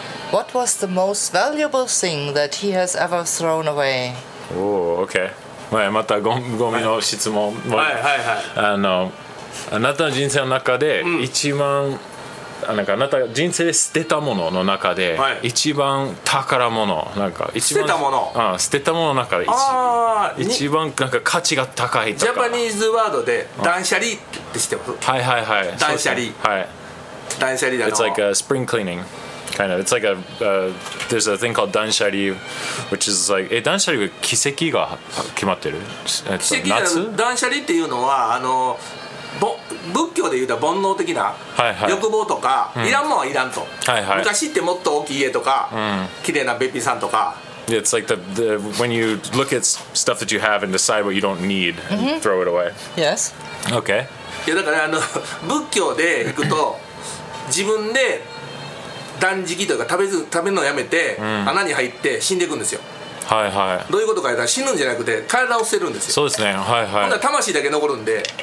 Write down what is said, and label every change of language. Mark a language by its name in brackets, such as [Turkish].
[English] What was the most valuable thing that he has ever thrown away? [Japanese] Oh, okay. はい、またゴミの質問。はいはいはい。あの、あなたの人生の中で一番、うん、なんかあなた人生で捨てたものの中で一番宝物、はい、なんか一番捨てたもの。あ、捨てたものの中で一番なんか価値が高いとか。ジャパニーズワードで断捨離って知ってます？はいはいはい。断捨離。はい。断捨離だの。 [English] It's like a spring cleaning. Kind of, it's like a there's a thing called Danshari, which is like Danshari [Japanese] は奇跡が決まってる。奇跡じゃない。Danshari っていうのはあの仏教で言うと煩悩的な欲望とか、はいはい、いらんもんはいらんと、はいはい。昔ってもっと大きい家とか、うん、綺麗なベッピーさんとか。 [English] It's like the when you look at stuff that you have and decide what you don't need and、mm-hmm. throw it away. Yes. Okay. [Japanese] いやだからあの仏教で行くと自分で断食というか食べるのをやめて、うん、穴に入って死んでいくんですよ。はいはい。どういうことか言ったら死ぬんじゃなくて体を捨てるんですよ。そうですね。はいはい。ほんだら魂だけ残るんで。